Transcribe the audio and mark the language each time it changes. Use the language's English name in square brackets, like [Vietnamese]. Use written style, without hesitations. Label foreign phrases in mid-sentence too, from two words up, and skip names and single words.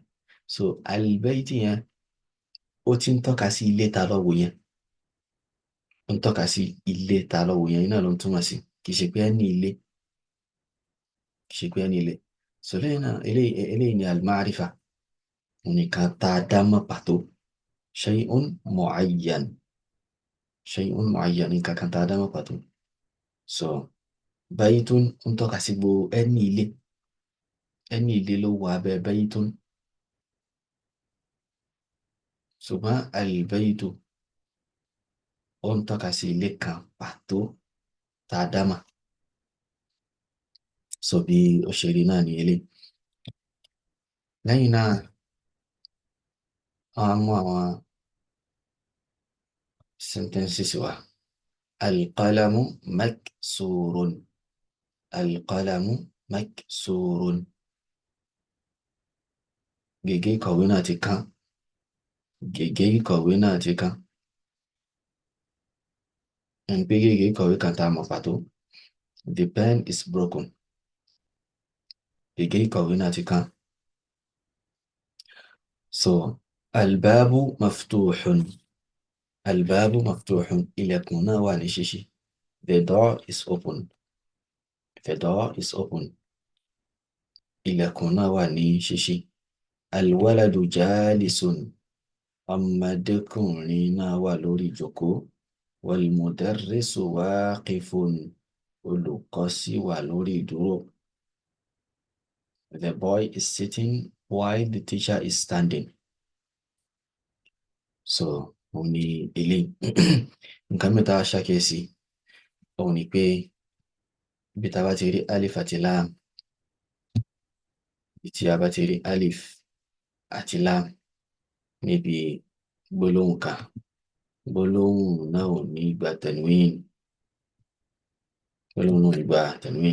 [Yoruba] So al-bayti yẹn ó ti ń tọ́ka sí ilé ta lọ́wọ́ yẹn, ó ń tọ́ka sí ilé ta lọ́wọ́ yẹn iná ló ń túmọ̀ sí, kì í ṣe pé ẹni ilé, kì í ṣe pé ẹni ilé. So lẹ́yìn náà eléyìí ni al-ma'rifa, nǹkan tá a dá mọ̀ pàtó, [Arabic] شيء معين، شيء معين, [Yoruba] nǹkan kan tá a dá mọ̀ pàtó. So baytun ń tọ́ka sí gbogbo ẹni ilé ló wà abẹ́ baytun, ṣùgbọ́n al-baytu ó ń tọ́ka sí ilé kan pàtó tá a dá mọ̀. So bí ó ṣe rí náà ní eléyìí. Lẹ́yìn náà wọ́n á mú àwọn sentences wá. [Arabic] القلم مكسور، القلم مكسور, [Yoruba] gègé ìkọ̀wé náà ti kán, gègé ìkọ̀wé náà ti kán, ẹni pé gègé ìkọ̀wé kan tá a mọ̀ pàtó. [English] The pen is broken, [Yoruba] gègé ìkọ̀wé náà ti kán. So [Arabic] الباب مفتوح، الباب مفتوح, [Yoruba] ilẹ̀kùn náà wà ní ṣíṣí. [English] The door is open, the door is open, [Yoruba] ilẹ̀kùn náà wà ní ṣíṣí. [Arabic] الولد جالس, [Yoruba] ọmọdékùnrin náà wà lórí ìjókòó. [Arabic] والمدرس واقف, [Yoruba] olùkọ́ sì wà lórí ìdúró. [English] The boy is sitting while the teacher is standing. [Yoruba] So òun ni eléyìí. Nǹkan mẹ́ta ṣàkíyèsí òun ni pé ibi tá a bá ti rí alif àti lam, ibi tí a bá ti rí alif àti lam níbi gbólóhùn kan, gbólóhùn náà ò ní gba tanwin, gbólóhùn náà ò ní gba tanwin.